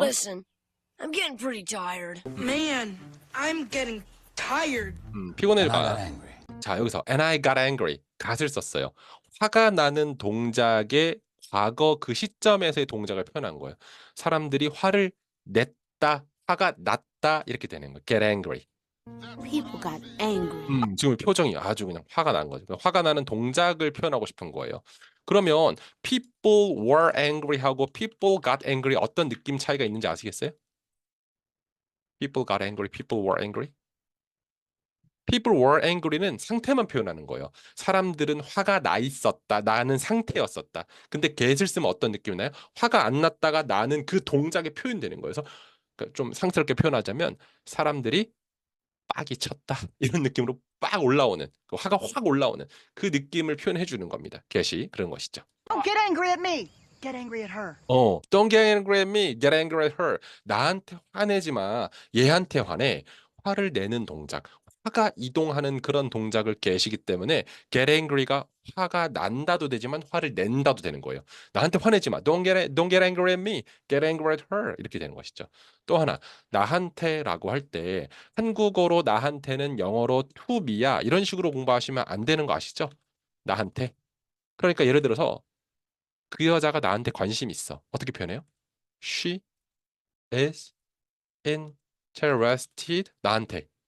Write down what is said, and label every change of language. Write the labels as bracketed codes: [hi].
[en] Listen, I'm getting pretty tired. Man, I'm getting tired. [ko] 피곤해져 [en] And I got 가. angry. [ko] 자 여기서 and I got angry. got을 썼어요. 화가 나는 동작의 과거 그 시점에서의 동작을 표현한 거예요. 사람들이 화를 냈다, 화가 났다 이렇게 되는 거예요. [en] get angry. People got angry. [ko] 지금 표정이 아주 그냥 화가 난 거죠. 화가 나는 동작을 표현하고 싶은 거예요. 그러면 people were angry 하고 people got angry 어떤 느낌 차이가 있는지 아시겠어요? [en] people got angry, people were angry. [ko] people were angry 는 상태만 표현하는 거예요. 사람들은 화가 나 있었다. 나는 상태였었다. 근데 get을 쓰면 어떤 느낌이 나요? 화가 안 났다가 나는 그 동작에 표현되는 거예요. 그래서 좀 상스럽게 표현하자면 사람들이 빡이 쳤다. 이런 느낌으로 빡 올라오는 화가 확 올라오는 그 느낌을 표현해 주는 겁니다. get이 그런 것이죠. [en] Don't get angry at me. Get angry at her. Don't get angry at me, get angry at her. [ko] 나한테 화내지 마. 얘한테 화내. 화를 내는 동작. 화가 이동하는 그런 동작을 get이기 때문에 get angry가 화가 난다도 되지만 화를 낸다도 되는 거예요. 나한테 화내지 마. [en] Don't get angry at me, get angry at her. [ko] 이렇게 되는 것이죠. 또 하나, 나한테라고 할 때 한국어로 나한테는 영어로 to me 야. 이런 식으로 공부하시면 안 되는 거 아시죠? 나한테. 그러니까 예를 들어서 그 여자가 나한테 관심 있어. [en] 어떻게 표현해요? She is interested. 나한테.